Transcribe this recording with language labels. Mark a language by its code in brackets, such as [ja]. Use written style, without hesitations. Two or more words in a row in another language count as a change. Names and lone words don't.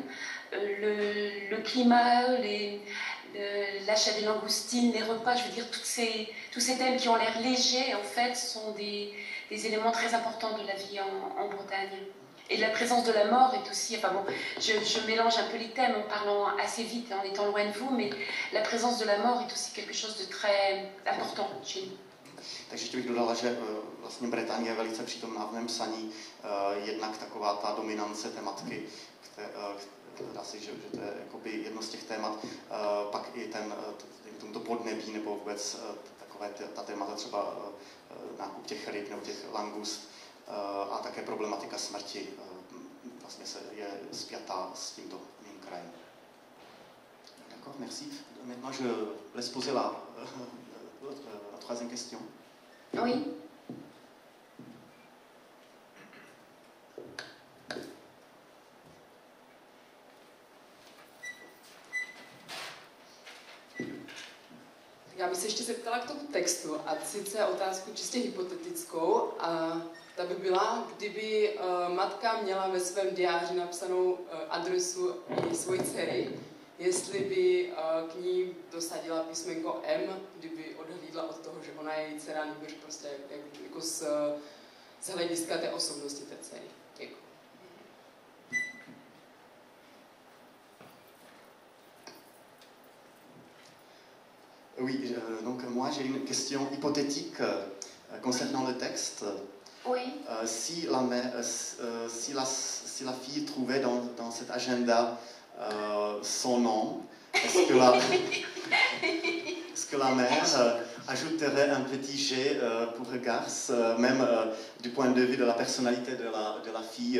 [fr] Le climat, l'achat des langoustines, les repas, je veux dire, tous ces thèmes qui ont l'air légers, en fait, sont des éléments très importants de la vie en Bretagne. Et la présence de la mort est aussi... Enfin bon, je mélange un peu les thèmes en parlant assez vite, en étant loin de vous, mais la présence de la mort est aussi quelque chose de très important chez nous. [cs] Takže ještě bych dodala, že vlastně Bretagne je velice přítomná v mém psaní, jednak taková ta dominance tematky, dá se, že to je jakoby jedno z těch témat, pak i to podnebí nebo vůbec takové ta témata třeba nákup těch ryb nebo těch langust a také problematika smrti vlastně je spjatá s tímto mým krajem. [fr] D'accord, merci. Maintenant, je laisse poser la troisième question. Oui. [cs] Já bych se ještě zeptala k tomu textu, a sice otázku čistě hypotetickou, a ta by byla, kdyby matka měla ve svém diáři napsanou adresu i svojí dcery, jestli by k ní dosadila písmenko M, kdyby odhlídla od toho, že ona je její dcera, nebož prostě jako z hlediska té osobnosti té dcery. Děkuji. [fr] Oui, donc moi j'ai une question hypothétique concernant le texte. Oui. Si la fille trouvait dans cet agenda son nom, est-ce que la mère ajouterait un petit G pour garce, même du point de vue de la personnalité de la fille?